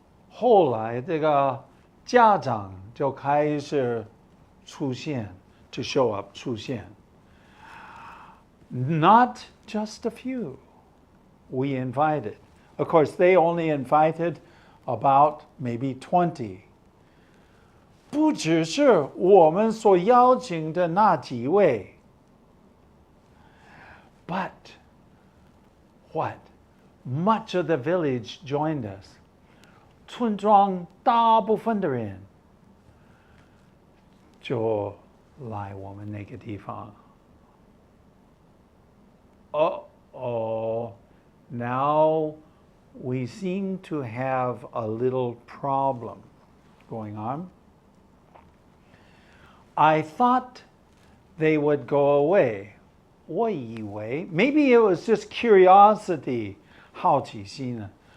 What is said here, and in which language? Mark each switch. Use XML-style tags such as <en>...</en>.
<zh>后来这个家长就开始出现</zh> <en>to show up</en> <zh>出现</zh> <en>Not just a few. We invited. Of course, they only invited about maybe 20.</en> <zh>不只是我们所邀请的那几位</zh> <en>But what? Much of the village joined us.</en> <zh>村庄大部分的人就来我们那个地方。</zh> <en>Uh-oh. Now we seem to have a little problem going on. I thought they would go away.</en> <zh>我以为</zh> <en>maybe it was just curiosity,</en> <zh>好奇心.</zh>